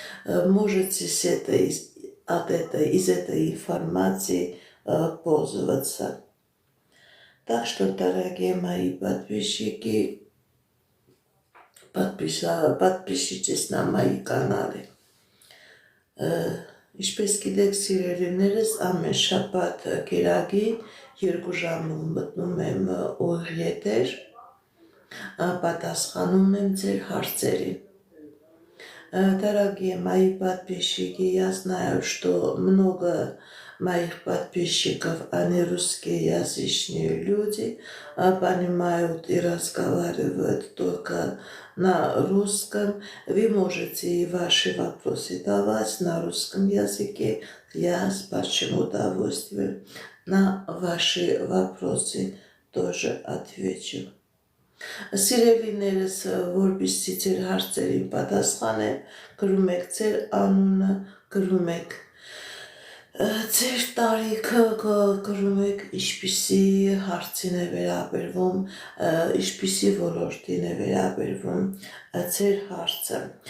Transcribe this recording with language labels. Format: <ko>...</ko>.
<ru>Можете из этой информации пользоваться. Так что, дорогие мои подписчики, подпишитесь на мои каналы.</ru> <hy>Ինչպես գիտեք սիրելիներս, ամեն շաբաթ կիրակին 2 ժամում մտնում եմ ուղիղ եթեր, պատասխանում եմ ձեր հարցերին.</hy> <ru>Дорогие мои подписчики, я знаю, что много моих подписчиков, они русскоязычные люди, понимают и разговаривают только на русском. Вы можете и ваши вопросы давать на русском языке. Я с большим удовольствием на ваши вопросы тоже отвечу.</ru> <hy>Սիրելիներս, որպեսզի ձեր հարցերին պատասխանեմ, գրում եք ձեր անունը, գրում եք ձեր տարիքը, գրում եք ինչպիսի հարցին է վերաբերվում, ինչպիսի ոլորտին է վերաբերվում ձեր հարցը։</hy>